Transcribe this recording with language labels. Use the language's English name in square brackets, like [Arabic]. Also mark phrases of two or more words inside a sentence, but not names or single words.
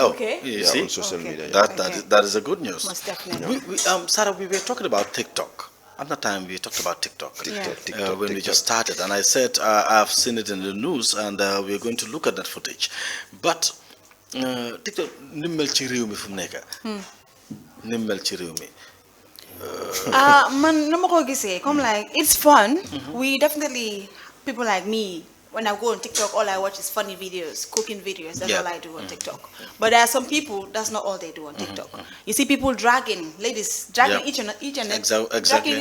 [English] Oh, Okay. you Yeah, see, on social Okay. media. that is a good news. Most definitely. Sarah, we were talking about TikTok. At the time, we talked about TikTok. TikTok, When we just started, and I said I've seen it in the news, and we're going to look at that footage. But TikTok, [Wolof] nimmel ci réew mi fu mu nekk. Nimmel ci réew mi. [English] Man, no more come like it's fun. We definitely people like me. When I go on TikTok, all I watch is funny videos, cooking videos. That's all I do on TikTok. But there are some people that's not all they do on TikTok. You see people dragging, ladies dragging each and Exactly.